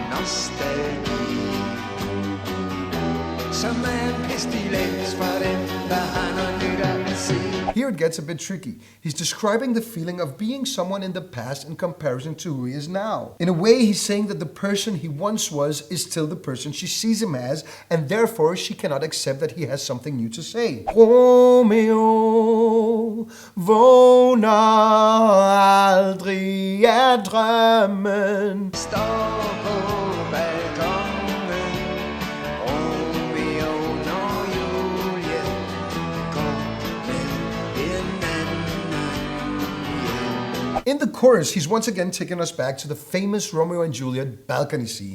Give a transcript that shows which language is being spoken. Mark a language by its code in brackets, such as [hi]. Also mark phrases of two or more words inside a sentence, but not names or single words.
[en] Here it gets a bit tricky. He's describing the feeling of being someone in the past in comparison to who he is now. In a way, he's saying that the person he once was is still the person she sees him as, and therefore she cannot accept that he has something new to say. [da] Romeo, vågner aldrig af drømmen. [en] In the chorus, he's once again taking us back to the famous Romeo and Juliet balcony scene.